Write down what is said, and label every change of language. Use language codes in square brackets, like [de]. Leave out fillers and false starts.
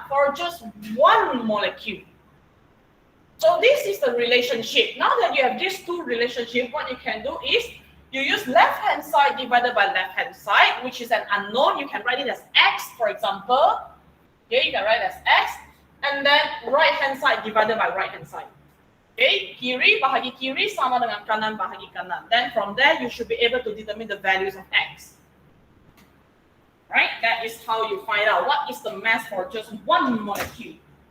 [en] For just one molecule. So this is the relationship. Now that you have these two relationships, what you can do is you use left-hand side divided by left-hand side, which is an unknown. You can write it as x, for example. Okay, you can write it as x. And then right-hand side divided by right-hand side. [ms] Okay, kiri bahagi kiri sama dengan kanan bahagi kanan. [en] Then from there you should be able to determine the values of x. Right? That is how you find out what is the mass for just one molecule.